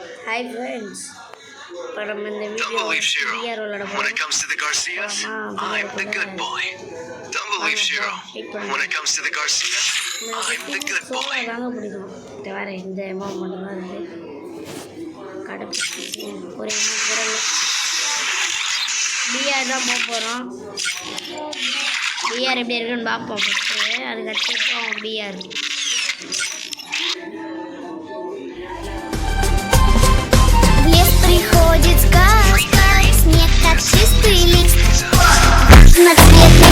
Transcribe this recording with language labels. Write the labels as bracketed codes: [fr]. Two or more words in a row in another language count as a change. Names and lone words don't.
[en] Hi friends. Don't believe Shiro. When it comes to the Garcias, I'm the good boy. Don't believe Shiro. When it comes to the Garcias, I'm the good boy. [ta] இந்த அமௌண்ட் மட்டும் தான் இருக்கு. ஒரு அமௌண்ட் கூட இல்லை. பிஆர் தான் போக போகிறோம். பிஆர் எப்படி இருக்குன்னு பார்ப்போம் ஃபஸ்ட்டு. அதுக்கப்புறம் பிஆர் [ru] приходит сказка, снег как чистый лист, на цветных